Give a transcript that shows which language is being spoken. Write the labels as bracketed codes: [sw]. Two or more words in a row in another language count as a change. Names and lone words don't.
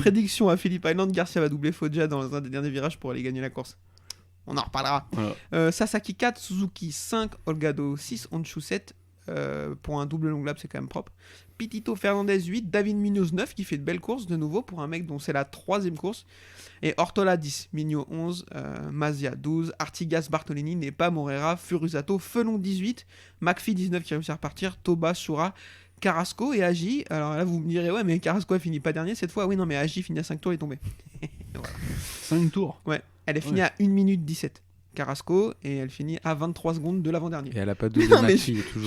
[fr] prédiction à Phillip Island, Garcia va doubler Foggia dans un des derniers virages pour aller gagner la course. On en reparlera. Voilà. Sasaki 4, Suzuki 5, Olgado 6, Honshu 7. Pour un double long lap, c'est quand même propre. Pitito Fernandez 8, David Munoz 9 qui fait de belles courses de nouveau pour un mec dont c'est la 3ème course. Et Ortola 10, Migno 11, Mazia 12, Artigas Bartolini, Nepa, Morera, Furusato, Felon 18, McPhee 19 qui réussit à repartir, Toba, Shura, Carrasco et Agi. Alors là vous me direz ouais mais Carrasco a fini pas dernier cette fois. Oui non mais Agi finit à 5 tours, il est tombé. Voilà. 5 tours. Ouais, elle est finie à 1 minute 17. Carrasco et elle finit à 23 secondes de l'avant-dernier. Et elle a pas de Non, mais McPhee, toujours.